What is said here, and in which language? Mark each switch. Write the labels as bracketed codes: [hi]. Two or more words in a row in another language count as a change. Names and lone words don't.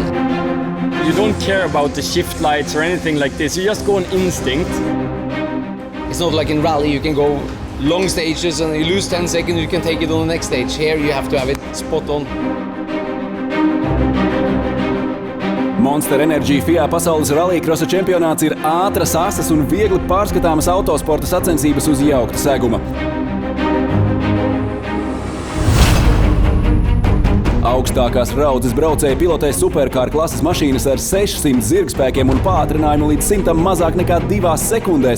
[en] You don't care about the shift lights or anything like this. You just go on instinct. It's not like in rally you can go long stages and you lose 10 seconds, you can take it on the next stage. Here you have to have it spot on. [lv] Monster Energy FIA pasaules rallycrossa čempionāts ir ātras, asas un viegli pārskatāmas autosporta sacensības uz jaukta seguma. Augstākās raudzes braucēji pilotē superkāra klases mašīnas ar 600 zirgspēkiem un pātrinājumu līdz 100 mazāk nekā 2 sekundēs.